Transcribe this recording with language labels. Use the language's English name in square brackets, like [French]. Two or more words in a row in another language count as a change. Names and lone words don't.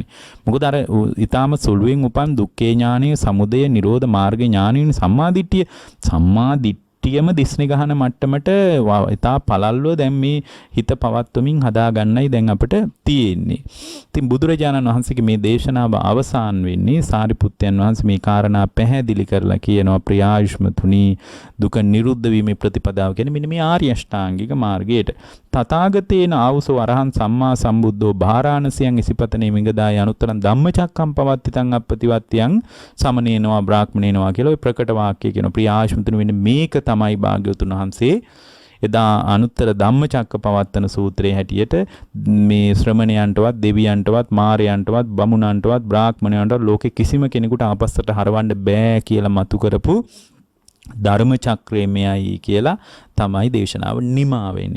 [Sinhala] මොකද අර ඊටාම සුළුවෙන් උපන් දුක්ඛේ ඥානෙ, සමුදය නිරෝධ මාර්ග ඥානෙ සම්මාදිට්ඨියම දිස්නි ගහන මට්ටමට ඊටා පළල්ව දැන් මේ හිත පවත්වමින් හදාගන්නයි දැන් අපිට තියෙන්නේ. ඉතින් බුදුරජාණන් වහන්සේගේ මේ දේශනාව අවසන් වෙන්නේ සාරිපුත්තයන් වහන්සේ මේ කාරණා පැහැදිලි කරලා කියනවා ප්‍රියායුෂ්මතුනි දුක නිරුද්ධ වීමේ ප්‍රතිපදාව කියන්නේ මෙන්න මේ ආර්ය අෂ්ටාංගික මාර්ගයට. [Pali] තථාගතේන ආවුසෝ අරහං සම්මා සම්බුද්ධෝ භාරාණසියං ඉසිපතනේ මිගදාය අනුත්තරං ධම්මචක්කම් පවත්තිතං අප්පතිවත්තියං සමනේනවා [Sinhala] බ්‍රාහ්මණේනවා කියලා ওই ප්‍රකට වාක්‍යය කියන ප්‍රියායුෂ්මතුනි වෙන්නේ මේක තමයි භාග්‍යවතුන් වහන්සේ එදා අනුත්තර ධම්මචක්ක පවත්තන සූත්‍රයේ හැටියට මේ ශ්‍රමණයන්ටවත් දෙවියන්ටවත් මාරයන්ටවත් බමුණන්ටවත් බ්‍රාහ්මණයන්ටවත් ලෝකෙ කිසිම කෙනෙකුට ආපස්සට හරවන්න බෑ කියලා මතු කරපු ධර්ම චක්‍රය මෙයයි කියලා තමයි දේශනාව නිමා වෙන්නේ.